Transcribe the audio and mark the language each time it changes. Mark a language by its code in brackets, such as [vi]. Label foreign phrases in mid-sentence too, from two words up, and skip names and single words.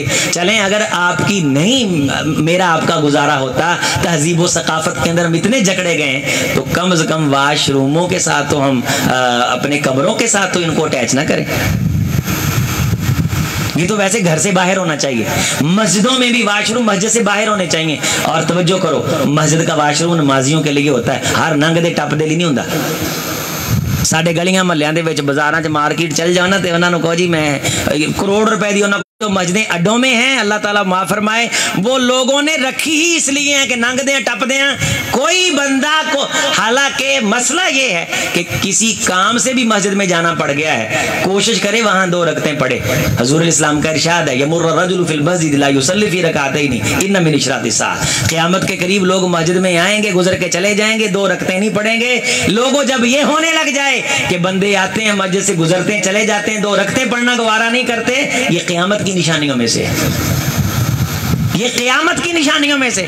[ur] چلیں اگر آپ کی نہیں، میرا آپ کا گزارا ہوتا، تہذیب و ثقافت کے اندر ہم اتنے جکڑے گئے تو کم از کم واش روموں کے ساتھ تو ہم اپنے کمروں کے ساتھ تو ان کو اٹیچ نہ کریں۔ یہ تو ویسے گھر سے باہر ہونا چاہیے۔ مسجدوں میں بھی واش روم مسجد سے باہر ہونے چاہیے، اور توجہ کرو، مسجد کا واش روم نمازیوں کے لیے ہوتا ہے، [pa] ہر ننگ دے ٹپ دے [ur] لیے نہیں ہوتا۔ [pa] ساڈے گلیاں محلیاں دے وچ بازاراں چ مارکیٹ چل جاؤ نا تے انہاں نوں کہو جی میں کروڑ روپے دی انہاں تو مسجدیں اڈوں میں ہیں، [ur] اللہ تعالیٰ معاف فرمائے، وہ لوگوں نے رکھی ہی اس لیے ہیں کہ [pa] ننگ دیں ٹپ دیں [ur] کوئی بندہ کو، حالانکہ مسئلہ یہ ہے کہ کسی کام سے بھی مسجد میں جانا پڑ گیا ہے، کوشش کرے وہاں 2 رکعتیں پڑھے۔ حضور الاسلام کا ارشاد ہے، [ar] یمر الرجل فی المسجد لا یصلی فی رکعتین ان من اشراط الساعۃ، [ur] قیامت کے قریب لوگ مسجد میں آئیں گے، گزر کے چلے جائیں گے، 2 رکعتیں نہیں پڑھیں گے۔ لوگوں جب یہ ہونے لگ جائے کہ بندے آتے ہیں مسجد سے گزرتے ہیں چلے جاتے ہیں، 2 رکعتیں پڑھنا گوارا نہیں کرتے، یہ قیامت کی نشانیوں میں سے، یہ قیامت کی نشانیوں میں سے۔